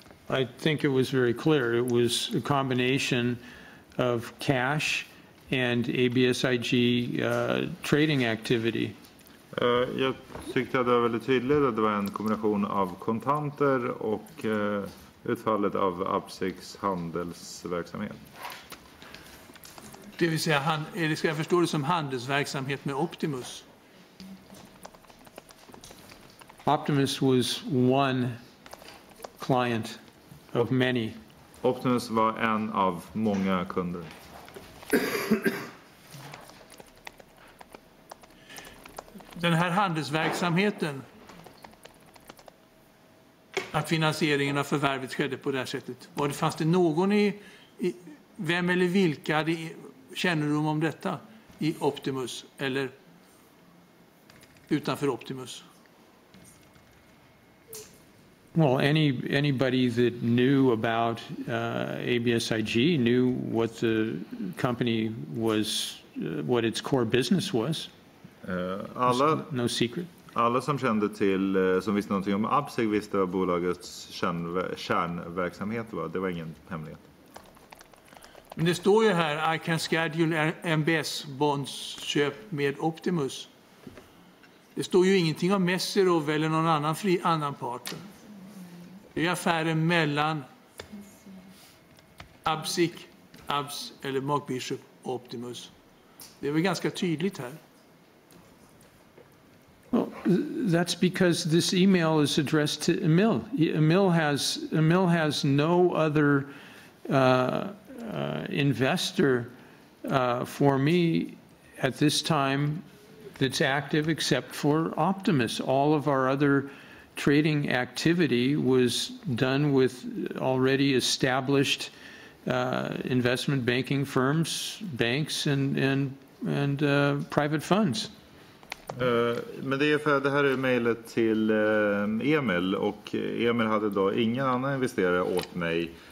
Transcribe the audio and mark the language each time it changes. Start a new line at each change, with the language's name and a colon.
English: I think it was very clear. It was a combination of cash and ABSIG trading activity.
Swedish: Jag tyckte att det var väldigt tydligt att det var en kombination av kontanter och utfallet av Absigs handelsverksamhet. Det vill säga, ska jag förstå det som handelsverksamhet med Optimus?
English: Optimus was one client of many.
Swedish: Optimus var en av många kunder. Den här handelsverksamheten, att finansieringen av förvärvet skedde på det här sättet. Fanns det någon vem eller vilka hade kännedom om detta i Optimus eller utanför Optimus?
English: Well, anybody that knew about ABSIG knew what the company was, what its core business was. No secret.
Swedish: Alla som kände till, som visste någonting om Absig visste vad bolagets kärnverksamhet var. Det var ingen hemlighet. Men det står ju här,
English: I can schedule
Swedish: MBS-bondsköp med Optimus. Det står ju ingenting om Messerov eller någon annan part. Det är affären mellan Absig, Abs eller Mark Bishop och Optimus. Det är väl ganska tydligt här.
English: Well, that's because this email is addressed to Emil. Emil has no other investor for me at this time that's active except for Optimus. All of our other trading activity was done with already established investment banking firms, banks, and private funds.
Swedish: Men det är för det här är mejlet till Emil, och Emil hade då ingen annan investerare åt mig